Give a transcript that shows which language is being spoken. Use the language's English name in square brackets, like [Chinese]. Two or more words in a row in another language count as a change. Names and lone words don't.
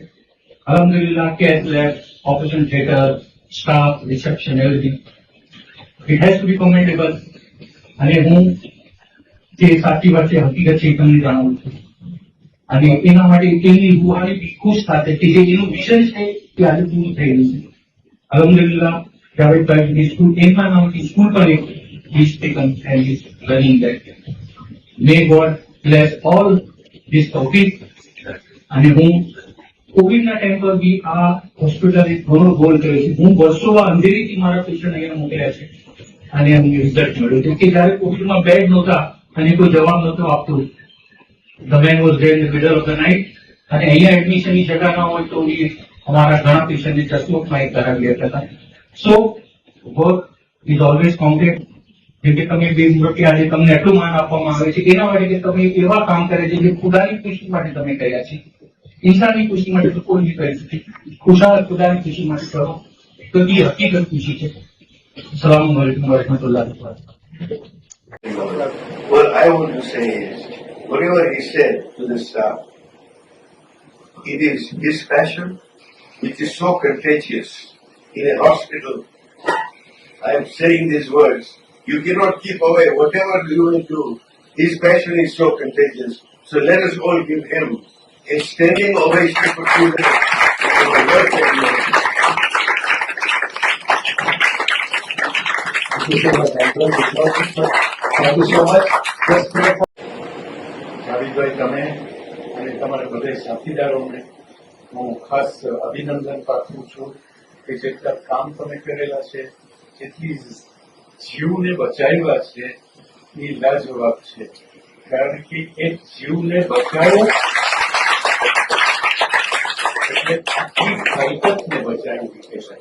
[English] અલહમદુલિલ્લાહ cath lab, operation theatre, staff, reception, everything it has to be commendable. [Gujarati] અને હું જે સાચી વાત છે હકીકત છે એ તમને જણાવું છું. અને એના માટે એની રૂહાની બી ખુશ થશે કે જે એનું વિઝન છે એ આજે પૂરું થઈ રહ્યું છે. અલહમદુલિલ્લાહ જાવેદભાઈ સ્કૂલ એમના નામથી સ્કૂલ પણ એક [English] is taken and is running that. May God bless all this topic. [Gujarati] અને હું કોવિડના ટાઈમ પર બી આ હોસ્પિટલે ઘણો ગોલ કર્યો છે. હું વર્ષો અંધેરીથી મારા પેશન્ટ અહીંયા મોકલ્યા છે અને અમને રિઝલ્ટ મળ્યું છે કે જયારે કોવિડમાં બેડ નહોતા અને કોઈ જવાબ નહોતો આપતો, [English] the man was there in the middle of the night, [Gujarati] અને અહીંયા એડમિશનની જગ્યા ના હોય તો એ અમારા ઘણા પેશન્ટને જસલોકમાં એક કરાવી લેતા હતા. [English] so work is always complete. [Gujarati] જેમ કે તમે બે મુરબ્બી આજે તમને એટલું માન આપવામાં આવે છે એના માટે કે તમે એવા કામ કરે છે જે ખુદાની ખુશી માટે તમે કર્યા છે. ઇન્સાનની ખુશી માટે તો કોઈ નહીં કરી શકે. ખુદાની ખુશી માટે કરો તો એ હકીકત ખુશી છે. [Arabic] السلام عليكم ورحمة الله وبركاته. [English] What I want to say is, whatever he said to the staff, it is his passion, which is so contagious in a hospital. I am saying these words. You cannot keep away whatever you will do. His passion is so contagious. So let us all give him a standing ovation for 2 minutes for the work that he has. Thank you so much. Thank you so much. Just pray for [Gujarati] જાવેદભાઈ, તમે અને તમારા બધા સાથીદારોને હું ખાસ અભિનંદન પાઠવું છું કે જેટલા કામ તમે કરેલા છે, જેટલી જીવને બચાવ્યા છે એ લાજવાબ છે. કારણ કે એક જીવને બચાવો એટલે આખી હકીકતને બચાવી કહેવાય.